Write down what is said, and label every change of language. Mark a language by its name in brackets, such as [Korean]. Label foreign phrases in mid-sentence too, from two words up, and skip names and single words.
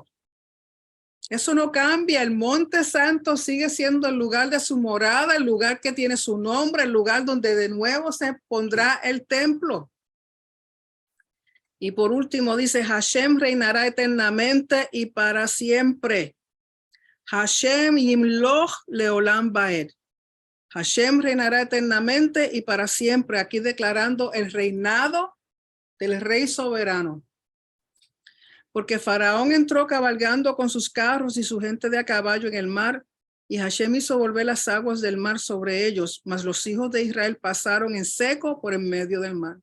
[Spanish] Eso no cambia. El monte santo sigue siendo el lugar de su morada, el lugar que tiene su nombre, el lugar donde de nuevo se pondrá el templo. Y por último dice, Hashem reinará eternamente y para siempre. [Hebrew] השם ימלוך לעולם ועד. [Spanish] Hashem reinará eternamente y para siempre, aquí declarando el reinado del rey soberano. Porque Faraón entró cabalgando con sus carros y su gente de a caballo en el mar, y Hashem hizo volver las aguas del mar sobre ellos, mas los hijos de Israel pasaron en seco por en medio del mar.